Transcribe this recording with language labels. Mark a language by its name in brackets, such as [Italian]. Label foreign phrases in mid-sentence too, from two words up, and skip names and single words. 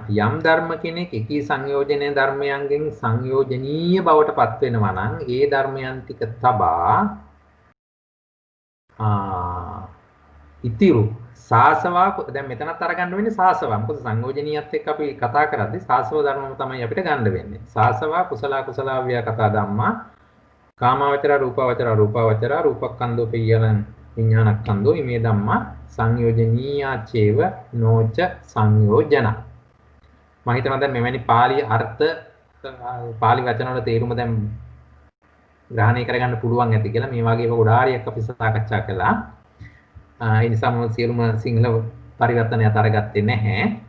[Sinhala] යම් ධර්ම කෙනෙක් එකී සංයෝජනීය ධර්මයන්ගෙන් සංයෝජනීය බවට පත් වෙනවා නම් ඒ ධර්මයන් ටික තබා ඉතිරු සාසවා දැන් මෙතනත් අරගන්න වෙන්නේ සාසවා. මොකද සංයෝජනීයත් එක්ක අපි කතා කරද්දී සාසව ධර්මම තමයි අපිට ගන්න වෙන්නේ. [Pali] සාසවා කුසල ව්‍යා කතා ධම්මා කාමාවචර රූපාවචර රූපක්ඛන්தோ පියලං විඥානක්ඛන්தோ ඉමේ ධම්මා සංයෝජනීයාචේව නොච සංයෝජන. [Sinhala] මම හිතනවා දැන් මෙවැනි පාළි අර්ථ පාළි වචන වල තේරුම දැන් ග්‍රහණය කරගන්න පුළුවන් ඇති කියලා මේ වගේ ගොඩාරියක් අපි සාකච්ඡා කළා. ඒ නිසා මම සියලුම සිංහල පරිවර්තනයත් අරගත්තේ නැහැ.